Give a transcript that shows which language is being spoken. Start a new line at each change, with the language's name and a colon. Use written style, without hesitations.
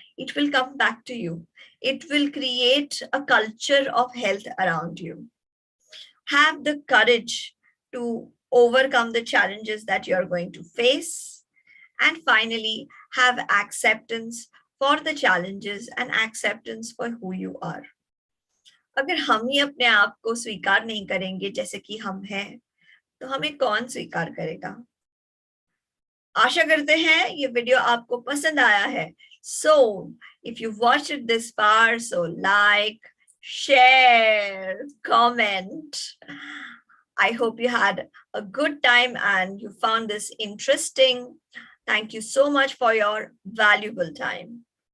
English: It will come back to you. It will create a culture of health around you. Have the courage to overcome the challenges that you're going to face. And finally, have acceptance for the challenges and acceptance for who you are.
Hindi: अगर हम ही अपने आप को स्वीकार नहीं करेंगे जैसे कि हम हैं, तो हमें कौन स्वीकार करेगा? आशा करते हैं ये वीडियो आपको पसंद आया है.
English: So, if you watched it this far, so like, share, comment. I hope you had a good time and you found this interesting. Thank you so much for your valuable time.